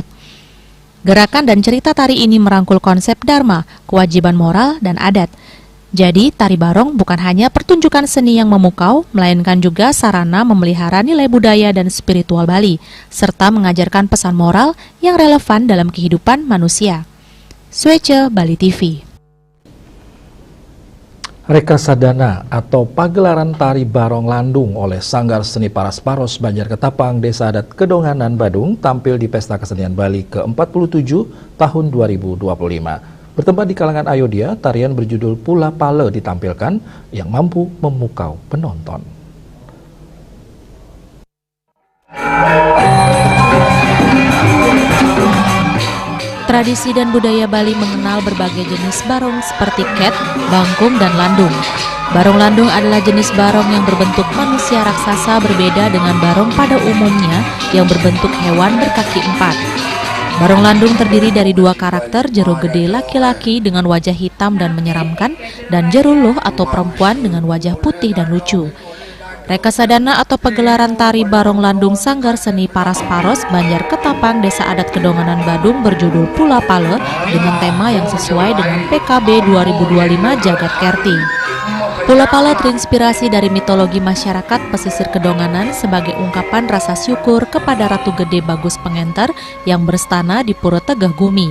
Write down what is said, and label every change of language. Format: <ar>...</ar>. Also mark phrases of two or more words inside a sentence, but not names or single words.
<id>Gerakan dan cerita tari ini merangkul konsep dharma, kewajiban moral, dan adat. Jadi, tari barong bukan hanya pertunjukan seni yang memukau, melainkan juga sarana memelihara nilai budaya dan spiritual Bali, serta mengajarkan pesan moral yang relevan dalam kehidupan manusia. Swece Bali TV. Rekasadana atau pagelaran tari barong landung oleh Sanggar Seni Paras Paros Banjar Ketapang, Desa Adat Kedonganan, Badung tampil di Pesta Kesenian Bali ke-47 tahun 2025. Bertempat di kalangan Ayodhya, tarian berjudul Pula Pale ditampilkan yang mampu memukau penonton. Tradisi dan budaya Bali mengenal berbagai jenis barong seperti ket, bangkung, dan landung. Barong landung adalah jenis barong yang berbentuk manusia raksasa berbeda dengan barong pada umumnya yang berbentuk hewan berkaki 4. Barong landung terdiri dari dua karakter, jero gede laki-laki dengan wajah hitam dan menyeramkan, dan jero luh atau perempuan dengan wajah putih dan lucu. Rekasadana atau pagelaran tari barong landung Sanggar Seni Paras Paros Banjar Ketapang Desa Adat Kedonganan Badung berjudul Pula Pale dengan tema yang sesuai dengan PKB 2025 Jagat Kerti. Pula Pale terinspirasi dari mitologi masyarakat pesisir Kedonganan sebagai ungkapan rasa syukur kepada Ratu Gede Bagus Pengenter yang berstana di Pura Tegah Gumi.</id>